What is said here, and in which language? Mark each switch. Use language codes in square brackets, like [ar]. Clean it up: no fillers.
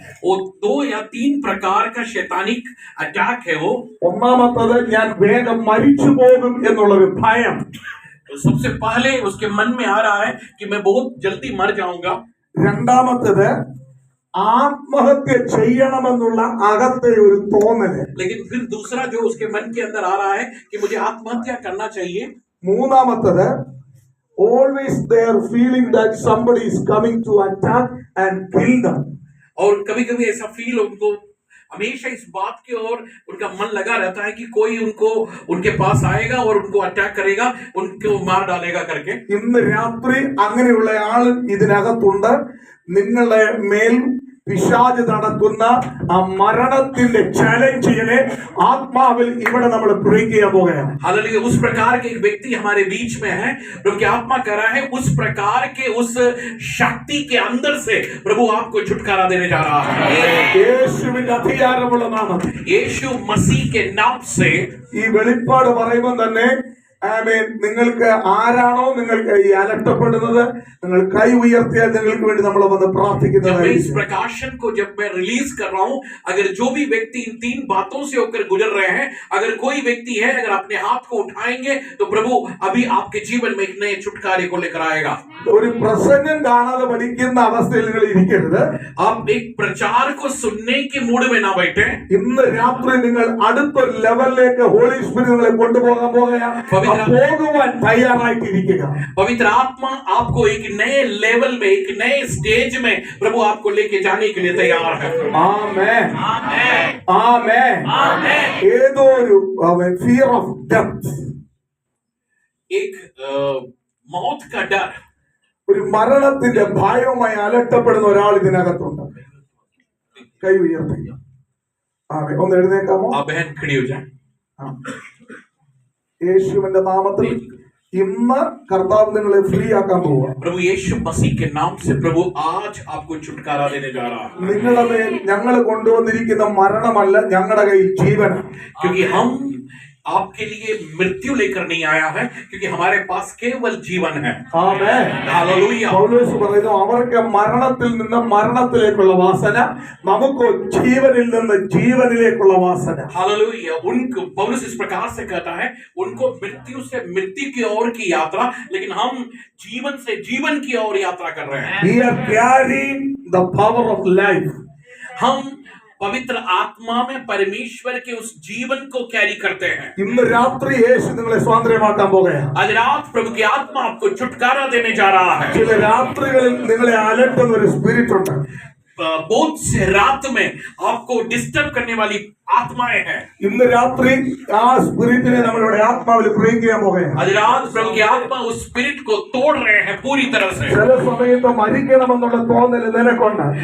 [hi] वो 2 या 3 प्रकार का शैतानिक अटैक है। वो [ml] ഒന്നാമത്തത് ഞാൻ വേഗം മരിച്ചു പോകും എന്നുള്ളൊരു ഭയം. [hi] तो सबसे पहले उसके मन में आ रहा है कि मैं बहुत जल्दी मर जाऊंगा। [ml] രണ്ടാമത്തത് ആത്മഹത്യ ചെയ്യണമെന്നുള്ള അകത്തെ ഒരു തോന്നല്. [hi] लेकिन फिर दूसरा जो उसके मन के अंदर आ रहा है कि मुझे आत्महत्या करना चाहिए। [ml] മൂന്നാമത്തത് [en] always they are feeling that somebody is coming to attack and kill them. [hi] और कभी कभी ऐसा फील उनको हमेशा इस बात की ओर उनका मन लगा रहता है कि कोई उनको उनके पास आएगा और उनको अटैक करेगा, उनको मार डालेगा करके। [ml] ഇന്ന് രാത്രി അങ്ങനെയുള്ള ആൾ ഇതിനകത്തുണ്ട്. നിങ്ങളെ മേൽ പിശാച് നടത്തുന്ന ആ മരണത്തിന്റെ ചാലഞ്ചിനെ ആത്മാവിൽ ഇവിടെ നമ്മൾ ബ്രേക്ക് ചെയ്യാൻ പോകുകയാണ്. [hi] हालांकि उस प्रकार के एक व्यक्ति हमारे बीच में है, प्रभु की आत्मा कह रहा है उस प्रकार के उस शक्ति के अंदर से प्रभु आपको छुटकारा देने जा रहा है। [ml] യേശുവിന്റെ അധികാരമുള്ള നാമത്തിൽ [hi] यीशु मसीह के नाम से [ml] ഈ വെളിപ്പാട് പറയുമ്പോൾ തന്നെ ആമേൻ, നിങ്ങൾക്ക് ആരാണോ നിങ്ങൾക്ക് ഈ അലട്ടപ്പെടുന്നത് നിങ്ങൾ കൈ ഉയർത്തിയാൽ നിങ്ങൾക്ക് വേണ്ടി നമ്മൾ വന്ന് [hi] जब मैं इस [ml] പ്രാർത്ഥിക്കുന്നതായിരിക്കും. [hi] प्रकाशन को जब मैं रिलीज कर रहा हूं, अगर जो भी व्यक्ति इन 3 बातों से होकर गुजर रहे हैं, अगर कोई व्यक्ति है अगर अपने हाथ को उठाएंगे तो प्रभु अभी आपके जीवन में एक नए छुटकारे को लेकर आएगा। [ml] ഒരു പ്രസംഗം കാണാതെ പഠിക്കുന്ന അവസ്ഥയിൽ നിങ്ങൾ ഇരിക്കരുത്. [hi] आप एक प्रचार को सुनने के मूड में ना बैठे। [ml] ഇന്ന് രാത്രി നിങ്ങൾ അടുത്തൊരു ലെവലിലേക്ക് ഹോളി സ്പിരിറ്റ് നിങ്ങളെ കൊണ്ടുപോകാൻ പോകുകയാണ്. പോകുവാൻ തയ്യാറായിട്ടിരിക്കുക. [hi] पवित्र आत्मा आपको एक नए लेवल में एक नए स्टेज में प्रभु आपको लेके जाने के लिए तैयार है। [ml] ആമേൻ. [hi] आमीन [ml] ആമേൻ. [hi] आमीन। [ml] ഏതോ ഒരു ഫിയർ ഓഫ് ഡെത്ത്, [hi] एक मौत का डर, [ml] ഒരു മരണത്തിന്റെ ഭയവുമായി അലട്ടപ്പെടുന്ന ഒരാൾ ഇതിനകത്തുണ്ട്. കൈ ഉയർത്തി. ആമേൻ. ഒന്ന് എഴുന്നേക്കാമോ? [hi] आप बहन खड़ी हो जाए। [ml] യേശുവിന്റെ നാമത്തിൽ ഇന്ന് കർത്താവ് നിങ്ങളെ ഫ്രീ ആക്കാൻ പോവുക. [hi] प्रभु यीशु मसीह के नाम से प्रभु आज आपको छुटकारा देने जा रहा है. [ml] നിങ്ങളുടെ മേൽ ഞങ്ങൾ കൊണ്ടുവന്നിരിക്കുന്ന മരണമല്ല, ഞങ്ങളുടെ കയ്യിൽ ജീവനാണ്. [hi] क्योंकि हम आपके लिए मृत्यु लेकर नहीं आया है, क्योंकि हमारे पास केवल जीवन है. [ml] ആമേൻ. [hi] हालेलुया. [ml] പൗലോസ് പറയുന്നു, അവർക്ക് മരണത്തിൽ നിന്ന് മരണത്തിലേക്കുള്ള വാസന, നമുക്ക് ജീവനിൽ നിന്ന് ജീവനിലേക്കുള്ള വാസന. [hi] हालेलुया. उनको पौलुस इस प्रकार से कहता है, उनको मृत्यु से मृत्यु की ओर की यात्रा, लेकिन हम जीवन से जीवन की ओर यात्रा कर रहे हैं. [en] We are carrying the power of life. [hi] हम पवित्र आत्मा में परमेश्वर के उस जीवन को कैरी करते हैं. [ml] ഇന്ന് രാത്രി യേശു നിങ്ങളെ സ്വാതന്ത്ര്യമാക്കാൻ പോകുകയാണ്. [hi] आज रात प्रभु की आत्मा आपको छुटकारा देने जा रहा है. [ml] ചില രാത്രികളിൽ നിങ്ങളെ അലട്ടുന്ന ഒരു സ്പിരിറ്റ് ഉണ്ട്. [hi] बहुत से रात में आपको डिस्टर्ब करने वाली आत्माएं हैं. [ml] ഇന്ന് രാത്രി ആ സ്പിരിറ്റിനെ നമ്മളുടെ ആത്മാവിൽ പ്രയോഗിക്കാൻ പോകുകയാണ്. [hi] आज रात प्रभु की आत्मा उस स्पिरिट को तोड़ रहे हैं पूरी तरह से. [ml] ചില സമയത്ത് മരിക്കണമെന്നുള്ള തോന്നൽ നിനക്കുണ്ട്.